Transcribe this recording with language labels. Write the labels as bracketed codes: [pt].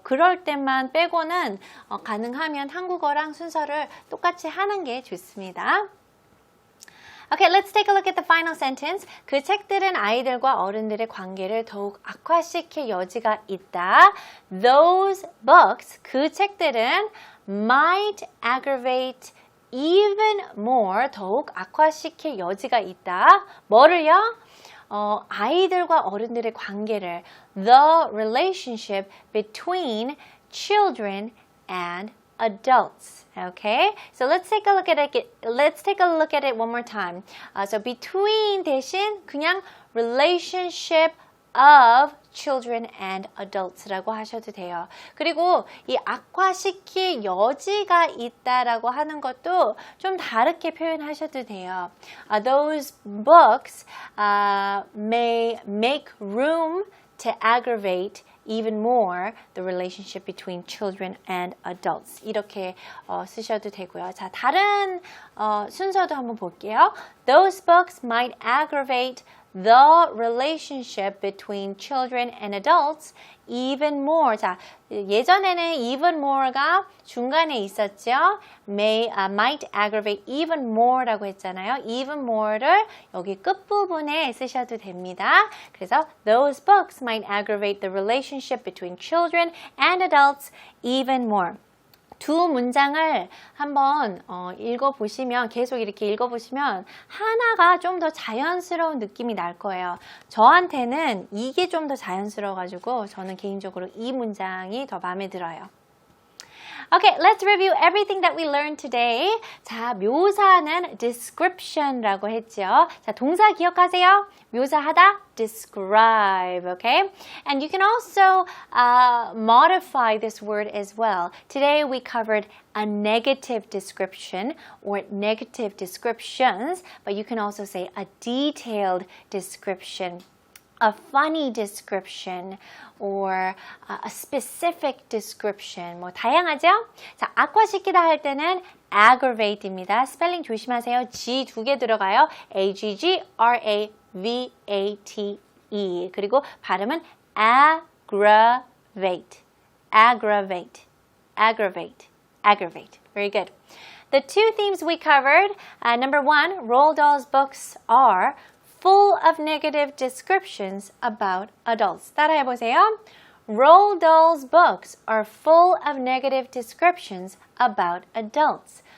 [ko] 그럴 때만 빼고는 가능하면 한국어랑 순서를 똑같이 하는 게 좋습니다. [en] Okay, let's take a look at the final sentence. [ko] 그 책들은 아이들과 어른들의 관계를 더욱 악화시킬 여지가 있다. [en] Those books, [ko] 그 책들은 [en] might aggravate even more, [ko] 더욱 악화시킬 여지가 있다. 뭐를요? 아이들과 어른들의 관계를, [en] the relationship between children and adults. Okay, so let's take a look at it. Let's take a look at it one more time. [ko] So between 대신 그냥 [en] relationship of children and adults [ko] 라고 하셔도 돼요. 그리고 이 악화시킬 여지가 있다라고 하는 것도 좀 다르게 표현하셔도 돼요. [en] Those books may make room to aggravate even more the relationship between children and adults. [ko] 이렇게 쓰셔도 되고요. 자, 다른 순서도 한번 볼게요. [en] Those books might aggravate the relationship between children and adults even more. [ko] 자, 예전에는 [en] even more [ko] 가 중간에 있었죠. [en] might aggravate even more [ko] 라고 했잖아요. [en] even more [ko] 를 여기 끝부분에 쓰셔도 됩니다. [en] 그래서 those books might aggravate the relationship between children and adults even more. [ko] 두 문장을 한번 읽어보시면, 계속 이렇게 읽어보시면 하나가 좀 더 자연스러운 느낌이 날 거예요. 저한테는 이게 좀 더 자연스러워가지고 저는 개인적으로 이 문장이 더 마음에 들어요. [en] Okay, let's review everything that we learned today. [ko] 자, 묘사는 description라고 했죠. 자, 동사 기억하세요? [en] 묘사하다, describe, okay? And you can also modify this word as well. Today we covered a negative description or negative descriptions, but you can also say a detailed description, a funny description, or a specific description. [ko] 뭐 다양하죠? 자, 악화시키다 할 때는 aggravate입니다. 스펠링 조심하세요. G 두 개 들어가요. A-G-G-R-A-V-A-T-E. 그리고 발음은 aggravate. [en] Aggravate. Aggravate. Aggravate. Very good. The two themes we covered, number one, Roald Dahl's books are full of negative descriptions about adults. [ko] 따라해보세요. [en] Roald Dahl's books are full of negative descriptions about adults.